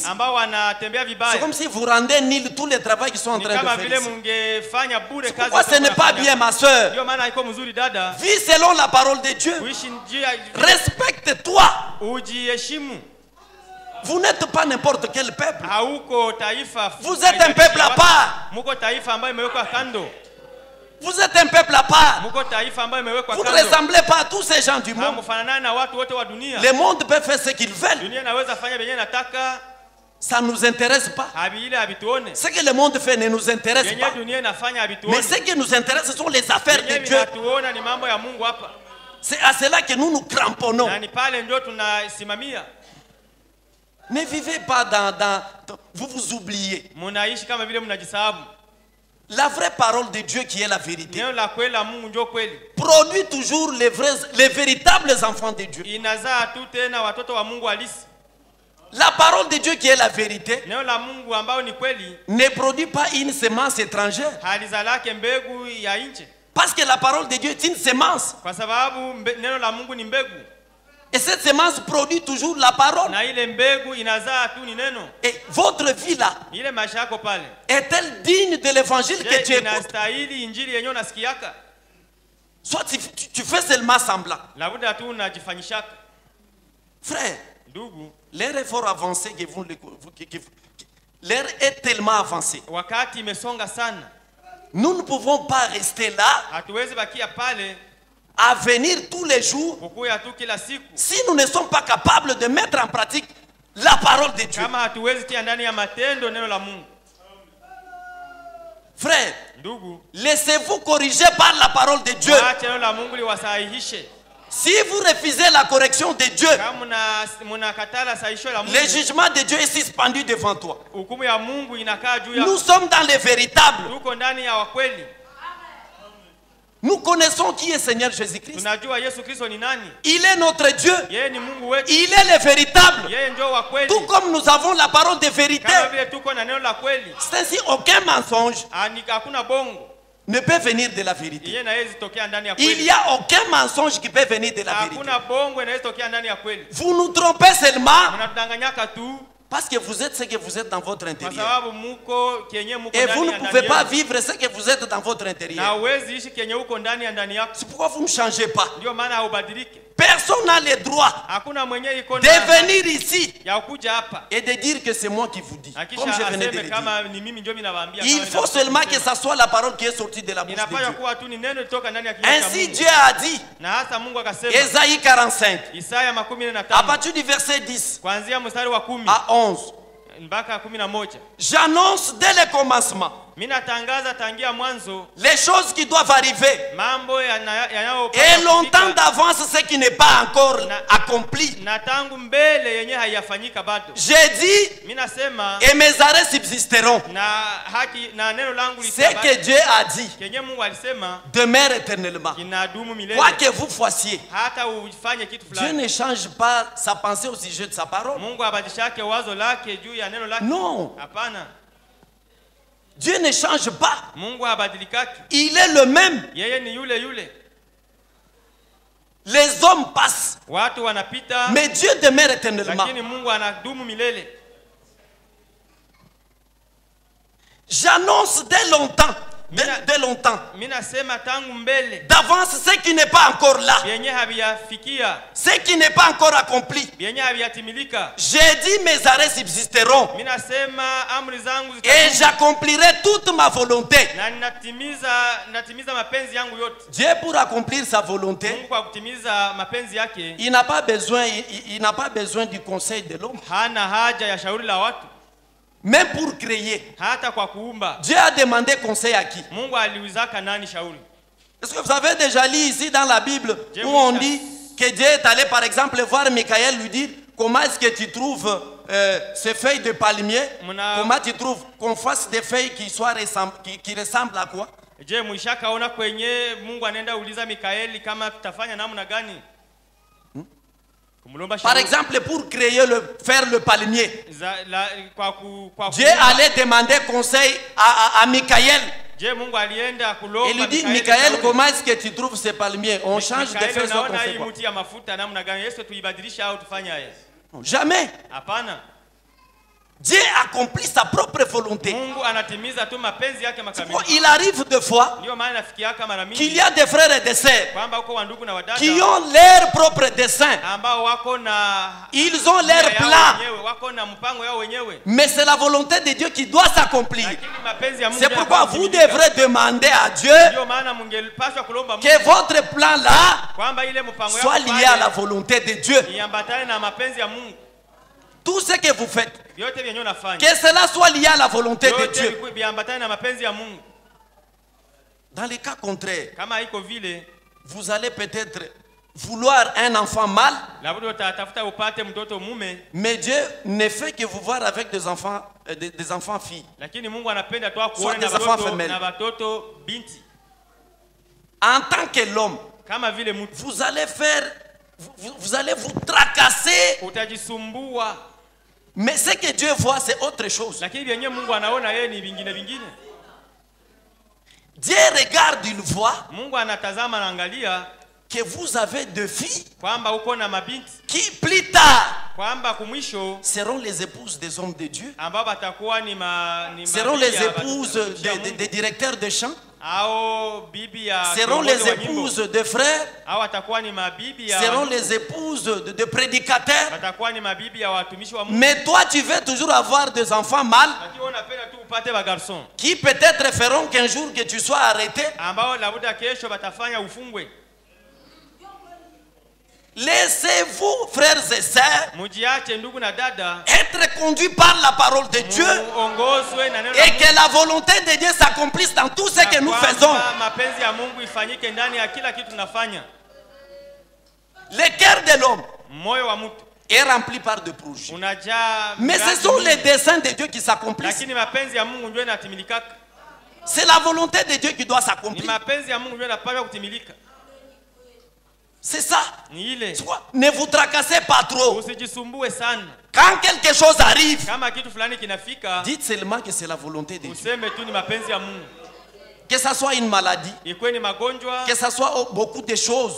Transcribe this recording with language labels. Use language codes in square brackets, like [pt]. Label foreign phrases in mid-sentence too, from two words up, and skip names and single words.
[sw] ambao wanatembea [fr] c'est [sw] vibaya, [fr] comme si vous rendez nil tout le travail qu'ils sont en [sw] ni [fr] train [sw] kama [fr] de [sw] vile [fr] faire ici. [sw] mungefanya bure kazi. [fr] Pourquoi ce n'est pas bien, ma soeur? [sw] Ndio maana haiko mzuri dada, [fr] Vis selon la parole de Dieu. [sw] kuishi njia, [fr] Respecte-toi. [sw] ujiheshimu. [fr] Vous n'êtes pas n'importe quel peuple. [sw] Hauko taifa, [fr] Vous êtes un peuple à part. [sw] Muko taifa ambayo imewekwa kando. [fr] Vous êtes un peuple à part. [sw] Muko taifa ambayo imewekwa [fr] Vous ne [sw] kando. [fr] ressemblez pas à tous ces gens du monde. [sw] Hamufanana na watu wote wa dunia. [fr] Le monde peut faire ce qu'il veut. [sw] Dunia inaweza fanya yenyewe nataka, [fr] Ça ne nous intéresse pas. [sw] habile habituone. [fr] Ce que le monde fait ne nous intéresse [sw] Yenyewe [fr] pas. [sw] dunia inafanya [fr] Mais [sw] habituone. [fr] ce qui nous intéresse, ce sont les affaires de [sw] Yenyewe [fr] Dieu. [sw] vinatuona ni mambo ya Mungu hapa. [fr] C'est à cela que nous nous cramponnons. [sw] Na ni pale ndio tunasimamia. [fr] Ne vivez pas vous vous oubliez. [sw] Mnaishi kama vile mnajisahabu. [fr] La vraie parole de Dieu qui est la vérité [sw] Neno la kweli la Mungu ndio kweli. [fr] produit toujours les véritables enfants de Dieu. [sw] Inazaa tu tena watoto wa Mungu halisi. [fr] La parole de Dieu qui est la vérité [sw] Neno la Mungu ambao ni kweli [fr] ne produit pas une semence étrangère. [sw] halizalake mbegu ya nje. [fr] Parce que la parole de Dieu est une semence. [sw] Kwa sababu neno la Mungu ni mbegu. [fr] Et cette semence produit toujours la parole. [sw] Na ile mbegu inazaa tu ni neno. [fr] Et votre vie là, [sw] Ile maisha yako pale, [fr] est-elle digne de l'évangile que tu [sw] je [fr] écoutes? [sw] inastahili injili yenyewe unasikiaka? [fr] Soit tu fais seulement semblant. [sw] Labda tu unajifanyishaka. [fr] Frère, [sw] Ndugu, [fr] l'ère est fort avancée que l'ère est tellement avancée. [sw] wakati imesonga sana. [fr] Nous ne pouvons pas rester là [sw] Hatuwezi bakia pale [fr] à venir tous les jours [sw] kukuya tu kila siku. [fr] si nous ne sommes pas capables de mettre en pratique la parole de Dieu. [sw] Kama hatuwezi tia ndani ya matendo neno la Mungu. [fr] Frère, [sw] Ndugu, [fr] laissez-vous corriger par la parole de Dieu. [sw] waache neno la Mungu liwasahihishe. [fr] Si vous refusez la correction de Dieu, [sw] Kama mnakatala sahihisho la Mungu, [fr] le jugement de Dieu est suspendu devant toi. [sw] hukumu ya Mungu inakaa juu ya. [fr] Nous sommes dans les véritables. [sw] Tuko ndani ya wakweli. [fr] Nous connaissons qui est Seigneur Jésus-Christ. [sw] Tunajua Yesu Kristo ni nani. [fr] Il est notre Dieu. [sw] Yeye ni Mungu wetu. [fr] Il est le véritable. [sw] Yeye ndio wa kweli. [fr] Tout comme nous avons la parole de vérité. [sw] Kama vile tuko na neno la kweli, [fr] C'est ainsi aucun mensonge [sw] hakuna bongo. [fr] ne peut venir de la vérité. [sw] Yeye na yeye zitokea ndani ya [fr] Il [sw] kweli. [fr] n'y a aucun mensonge qui peut venir de la vérité. [sw] Hakuna bongo inaweza tokea ndani ya kweli. [fr] Vous nous trompez seulement [sw] Mnatudanganyaka tu [fr] parce que vous êtes ce que vous êtes dans votre [sw] kwa [fr] intérieur. [sw] sababu muko kenye muko [fr] Et vous [sw] ndani [fr] ne [sw] ya [fr] pouvez [sw] ndani [fr] pas [sw] yako. [fr] vivre ce que vous êtes dans votre [sw] Na [fr] intérieur. [sw] uwezi ishi kenye uko ndani ya ndani yako. [fr] C'est pourquoi vous ne changez pas. [sw] Ndio maana haubadilike. [fr] Personne n'a le droit [sw] Hakuna mwenye iko [fr] de [sw] na [fr] venir ici [sw] ya kuja hapa. [fr] et de dire que c'est moi qui vous dis. Comme [sw] Akisha [fr] je venais de [sw] aseme [fr] le dire. [sw] kama ni mimi ndio ninawaambia. [fr] Il faut seulement que ça soit la parole qui est sortie de la bouche de [sw] inafanya [fr] Dieu. [sw] kuwa tu ni neno litoka ndani ya kinywa cha [fr] Ainsi [sw] Mungu. [fr] Dieu a dit, [sw] Na hasa Mungu akasema [fr] Ésaïe 45, [sw] Isaya [fr] à [sw] 15 [fr] partir du verset 10 [sw] kuanzia mstari wa 10 [fr] à 11. [sw] mpaka 11. [fr] J'annonce dès le commencement [sw] Mimi natangaza tangia mwanzo [fr] les choses qui doivent arriver. [sw] mambo [fr] Et longtemps d'avance ce qui n'est pas encore accompli. [sw] na tangu mbele yenye hayafanyika bado. [fr] J'ai dit, [sw] Mimi nasema [fr] et mes arrêts subsisteront. [sw] na haki na neno langu [fr] Ce que Dieu a dit [sw] kenye Mungu alisema [fr] demeure éternellement. [sw] kinadumu milele. [fr] Quoi que vous fassiez, [sw] Hata ufanye kitu [fr] Dieu [sw] fulani. [fr] ne change pas sa pensée au sujet de sa parole. [sw] Mungu abadilishake wazo lake juu ya neno lake. [fr] Non, [sw] Hapana. [fr] Dieu ne change pas. [sw] Mungu abadilikaki. [fr] Il est le même. [sw] Yeye ni yule yule. [fr] Les hommes passent, [sw] Watu wanapita [fr] mais Dieu demeure éternellement. [sw] lakini Mungu anadumu milele. [fr] J'annonce dès longtemps, dès longtemps, [sw] Mimi nasema tangu mbele [fr] d'avance ce qui n'est pas encore là, [sw] yenye habiyafikia, [fr] ce qui n'est pas encore accompli. [sw] yenye habiyatimilika. [fr] J'ai dit mes arrêts subsisteront [sw] Mimi nasema amri zangu [fr] et [sw] zitadumu [fr] j'accomplirai toute ma volonté. [sw] na natimiza mapenzi yangu yote. [fr] Dieu pour accomplir sa volonté, [sw] Mungu kwa kutimiza mapenzi yake [fr] il n'a pas besoin, il n'a pas besoin du conseil de l'homme. [sw] hana haja ya shauri la watu, [fr] Même pour créer, [sw] hata kwa kuumba. [fr] Dieu a demandé conseil à qui? [sw] Mungu aliuzaka nani shauri? [fr] Est-ce que vous avez déjà lu ici dans la Bible où on dit que Dieu est allé par exemple voir Michael lui dire comment est-ce que tu trouves ces feuilles de palmier? Comment tu trouves qu'on fasse des feuilles qui ressemblent à quoi? [sw] Je, mwishakaona kwenye Mungu anaenda uliza Mikaeli kama tutafanya namna gani? Kumulomba [fr] Par [sw] shauri. [fr] exemple, pour faire le palmier, [sw] Kwa [fr] Dieu allait demander conseil à Michael. [sw] Je, Mungu alienda kulomba [fr] Il lui dit, [sw] Mikaeli [fr] Michael, [sw] shauri. [fr] comment est-ce que tu trouves ces palmiers? On change de [sw] Mikaeli, [fr] feuilles, on [sw] unaona [fr] fait [sw] hii [fr] quoi? [sw] mti ya mafuta namna gani? Yesu tuibadilisha au tufanye haya? [fr] Non, jamais. [sw] Hapana. [fr] Dieu accomplit sa propre volonté. [sw] Mungu anatimiza tu mapenzi yake makamilifu. [fr] Il arrive des fois [sw] Ndio maana nafikiaka mara [fr] qu'il [sw] mingi [fr] y a des frères et des sœurs [sw] kwamba uko wandugu na wadada [fr] qui ont leur propre dessein. [sw] ambao wako na [fr] Ils ont leur [sw] nia yao [fr] plan. [sw] wenyewe, wako na mpango yao wenyewe. [fr] Mais c'est la volonté de Dieu qui doit s'accomplir. [sw] Lakini mapenzi ya Mungu [fr] C'est pourquoi vous devrez demander à Dieu [sw] ndio maana mungepaswa kulomba Mungu [fr] que votre plan là [sw] kwamba ile mpango [fr] soit [sw] yako [fr] lié à la volonté de Dieu. [sw] iambatane na mapenzi ya Mungu. [fr] Tout ce que vous faites, [sw] Vyote vyenyewe unafanya [fr] que cela soit lié à la volonté de [sw] vyote [fr] Dieu. [sw] viambatane na mapenzi ya Mungu. [fr] Dans les cas contraires, [sw] Kama haiko vile, [fr] vous allez peut-être vouloir un enfant mâle, [sw] labda utatafuta upate mtoto mume, [fr] mais Dieu ne fait que vous voir avec des enfants filles. [sw] lakini Mungu anapenda tu [fr] Soit [sw] akuone [fr] des [sw] na [fr] enfants [sw] watoto [fr] femelles. [sw] na watoto binti. [fr] En tant que l'homme, [sw] Kama vile mtu [fr] vous allez vous allez vous tracasser. [sw] utajisumbua, [fr] Mais ce que Dieu voit, c'est autre chose. [sw] lakini vyenyewe Mungu anaona yeye ni vingine vingine. [fr] Dieu regarde, il voit [sw] Mungu anatazama, anaangalia [fr] que vous avez deux filles [sw] kwamba uko na mabinti [fr] qui plus tard [sw] kwamba kumwisho [fr] seront les épouses des hommes de Dieu, [sw] ambao batakuwa ni [fr] seront [sw] mabibi [fr] les [sw] ya [fr] épouses [sw] watumishi wa Mungu, [fr] des directeurs de chants, [sw] au bibi ya [fr] seront [sw] kiongozi [fr] les [sw] wa nyimbo, [fr] épouses de frères, [sw] au watakuwa ni mabibi ya [fr] seront [sw] watu- [fr] les épouses de prédicateurs. [sw] watakuwa ni mabibi ya watumishi wa Mungu. [fr] Mais toi, tu veux toujours avoir des enfants mâles [sw] Lakini wewe unapenda tu upate ba garçon [fr] qui peut-être feront qu'un jour que tu sois arrêté. [sw] ambao labda kesho batafanya ufungwe. [fr] Laissez-vous, frères et sœurs, [sw] Mujiache ndugu na dada, [fr] être conduits par la parole de Dieu [sw] muongozwe na neno la [fr] et [sw] Mungu. [fr] que la volonté de Dieu s'accomplisse dans tout ce que nous [sw] Kwamba [fr] faisons. [sw] mapenzi ya Mungu ifanyike ndani ya kila kitu tunafanya. [fr] Le cœur de l'homme [sw] Moyo wa mtu [fr] est rempli par des projets. [sw] unajaa [fr] Mais ce [sw] miradi [fr] sont [sw] mingi, [fr] les desseins de Dieu qui s'accomplissent. [sw] lakini mapenzi ya Mungu ndio yanatimilika. [fr] C'est la volonté de Dieu qui doit [sw] Ni [fr] s'accomplir. [sw] mapenzi ya Mungu ndio yanapaswa kutimilika. [fr] C'est ça. [sw] Ni ile. [fr] Tu vois, ne vous tracassez pas trop. [sw] Usijisumbue sana. [fr] Quand quelque chose arrive, [sw] Kama kitu fulani kinafika, [fr] dites seulement que c'est la volonté de Dieu. [sw] useme tu ni mapenzi ya Mungu. [fr] Que ça soit une maladie, [sw] Ikuwe ni magonjwa, [fr] que ça soit beaucoup de choses,